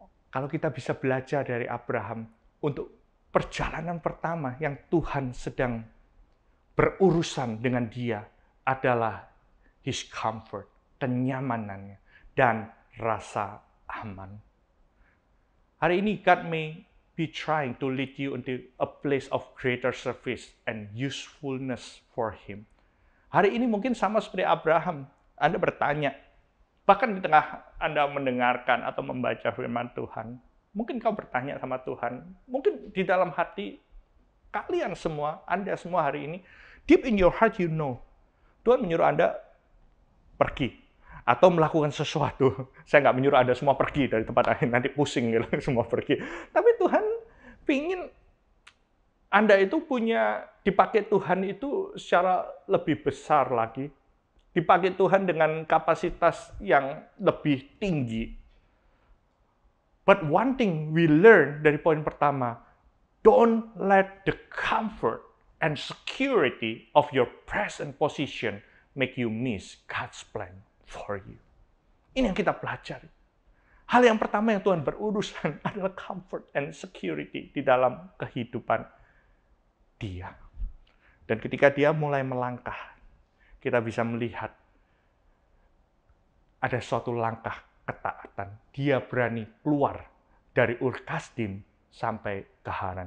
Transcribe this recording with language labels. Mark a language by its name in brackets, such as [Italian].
[Indonesian] Kalau kita bisa belajar dari Abraham untuk perjalanan pertama yang Tuhan sedang berurusan dengan dia adalah [English] his comfort, [Indonesian] kenyamanannya, dan rasa aman. Hari ini [English] God may be trying to lead you into a place of greater service and usefulness for Him. [Indonesian] Hari ini mungkin sama seperti Abraham, Anda bertanya, bahkan di tengah Anda mendengarkan atau membaca firman Tuhan, mungkin kau bertanya sama Tuhan, mungkin di dalam hati kalian semua, Anda semua hari ini, [English] deep in your heart you know, [Indonesian] Tuhan menyuruh Anda pergi atau melakukan sesuatu. Saya nggak menyuruh Anda semua pergi dari tempat ini, nanti pusing gitu, semua pergi. Tapi Tuhan pingin Anda itu dipakai Tuhan itu secara lebih besar lagi, dipakai Tuhan dengan kapasitas yang lebih tinggi. [English] But one thing we learn [Indonesian] dari poin pertama, [English] don't let the comfort and security of your present position make you miss God's plan for you. [Indonesian] Ini yang kita pelajari. Hal yang pertama yang Tuhan berurusan adalah [English] comfort and security [Indonesian] di dalam kehidupan dia. Dan ketika dia mulai melangkah, kita bisa melihat ada suatu langkah ketaatan. Dia berani keluar dari Ur-Kasdim sampai ke Haran.